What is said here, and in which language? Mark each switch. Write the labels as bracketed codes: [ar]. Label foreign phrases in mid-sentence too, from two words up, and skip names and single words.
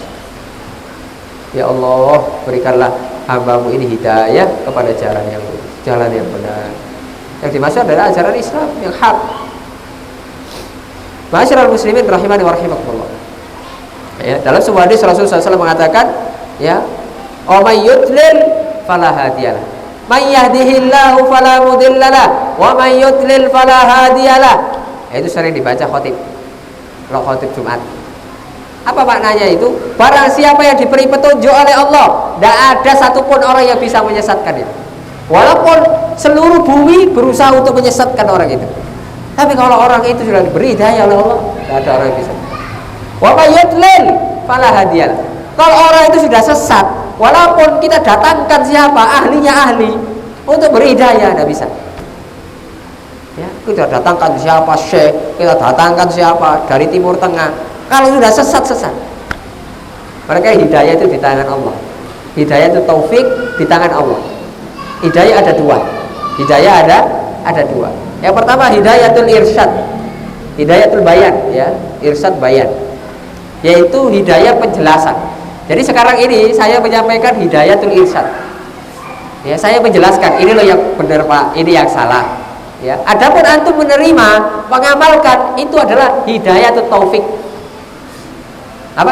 [id] Ya Allah, berikanlah hamba-Mu ini hidayah kepada jalan yang benar. Yang dimaksud adalah ajaran Islam yang hak. [ar] معاشر المسلمين رحمني ورحمكم الله. [id] Ya, dalam sebuah hadis Rasulullah SAW mengatakan, ya, [ar] "ومن يضلل فلا هادي له. من يهده الله فلا مضل له ومن يضلل فلا هادي له." [id] Itu sering dibaca khotib. Kalau khotib Jumat. Apa maknanya itu? Barang siapa yang diberi petunjuk oleh Allah, tidak ada satupun orang yang bisa menyesatkan itu. Walaupun seluruh bumi berusaha untuk menyesatkan orang itu, tapi kalau orang itu sudah diberi hidayah oleh Allah, tidak ada orang yang bisa. [ar] ومن يضلل فلا هادي له. [id] Kalau orang itu sudah sesat, walaupun kita datangkan siapa ahlinya ahli untuk beri hidayah, tidak bisa. Ya, kita datangkan siapa syekh, kita datangkan siapa dari Timur Tengah. Kalau sudah sesat. Maka hidayah itu di tangan Allah. Hidayah itu taufik di tangan Allah. Hidayah ada dua. Hidayah ada dua. Yang pertama [ar] هداية الإرشاد, هداية البيان, [id] ya, [ar] إرشاد بيان, [id] yaitu hidayah penjelasan. Jadi sekarang ini saya menyampaikan [ar] هداية الإرشاد. [id] Ya, saya menjelaskan ini loh yang benar Pak, ini yang salah. Ya, adapun antum menerima, mengamalkan, itu adalah [ar] هداية التوفيق. [id] Apa?